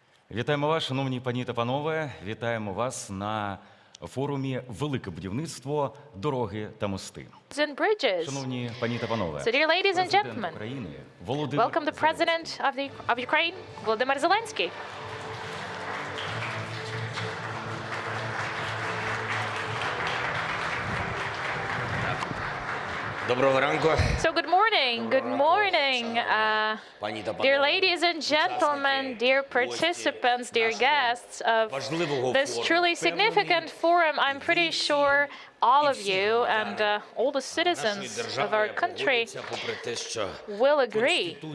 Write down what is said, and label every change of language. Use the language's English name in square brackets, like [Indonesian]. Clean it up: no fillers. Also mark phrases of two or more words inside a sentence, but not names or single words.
[Ukrainian] Вітаємо вас, шановні пані та панове. Вітаємо вас на форумі «Велике будівництво. Дороги та мости». [English] And bridges. [Ukrainian] Шановні пані та панове, [English] So, dear ladies and [Ukrainian] президент [English] gentlemen, [Ukrainian] України Володимир [English] welcome the President of Ukraine, Volodymyr Zelensky. [Ukrainian] Доброго ранку. [English] So, good morning, dear ladies and gentlemen, dear participants, dear guests of this truly significant forum. I'm pretty sure all of you and all the citizens of our country will agree.